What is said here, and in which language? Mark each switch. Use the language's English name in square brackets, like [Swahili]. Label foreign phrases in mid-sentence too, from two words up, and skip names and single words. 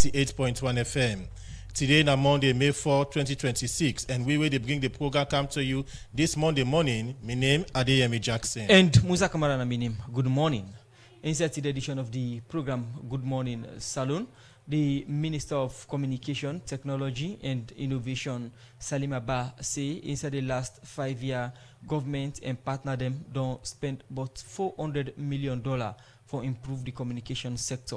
[Nigerian Pidgin] 98.1 FM. Today na Monday, May 4, 2026, and we will bring the program come to you this Monday morning. My name Adeyemi Jackson. And Musa Kamara na my name. Good morning. Inside today's edition of the program, Good Morning Salon, the Minister of Communication, Technology and Innovation, Salim Abba, say inside the last 5 years, government and partner them don't spend about $400 million for improve the communication sector.